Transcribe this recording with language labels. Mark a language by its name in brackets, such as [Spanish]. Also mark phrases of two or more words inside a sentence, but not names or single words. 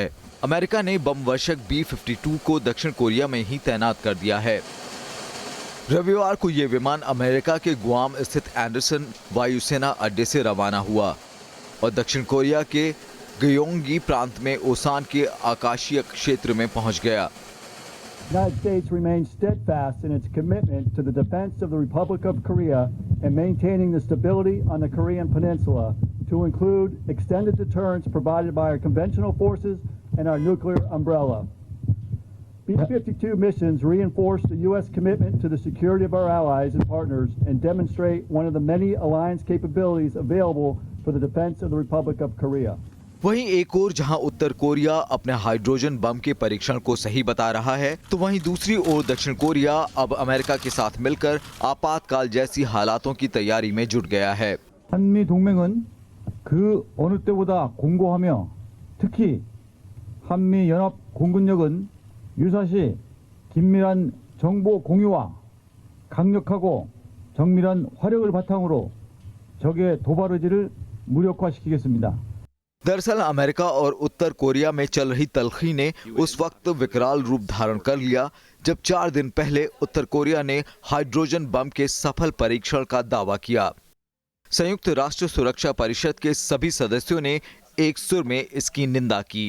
[Hindi] अमेरिका ने बम वर्षक B-52 को दक्षिण कोरिया में ही तैनात कर दिया है। रविवार को ये विमान अमेरिका के गुआम स्थित एंडरसन वायुसेना अड्डे से रवाना हुआ और दक्षिण कोरिया के गयोंगी प्रांत में ओसान के आकाशीय क्षेत्र में पहुंच गया। [English] The United States remains steadfast in its commitment to the defense of the Republic of Korea and maintaining the stability on the Korean Peninsula, to include extended deterrence provided by our conventional forces and our nuclear umbrella. B-52 missions reinforce the U.S. commitment to the security of our allies and partners and demonstrate one of the many alliance capabilities available for the defense of the Republic of Korea. [Hindi] वहीं एक और जहां उत्तर कोरिया अपने हाइड्रोजन बम के परीक्षण को सही बता रहा है, तो वहीं दूसरी ओर दक्षिण कोरिया अब अमेरिका के साथ मिलकर आपातकाल जैसी हालातों की तैयारी में जुट गया है। [Korean] 한미 동맹은 그 어느 때보다 공고하며 특히 한미 연합 공군력은 유사시 긴밀한 정보 공유와 강력하고 정밀한 화력을 바탕으로 적의 도발 의지를 무력화시키겠습니다. [Hindi] दरअसल अमेरिका और उत्तर कोरिया में चल रही तल्खी ने उस वक्त विकराल रूप धारण कर लिया जब 4 दिन पहले उत्तर कोरिया ने हाइड्रोजन बम के सफल परीक्षण का दावा किया। संयुक्त राष्ट्र सुरक्षा परिषद के सभी सदस्यों ने एक सुर में इसकी निंदा की।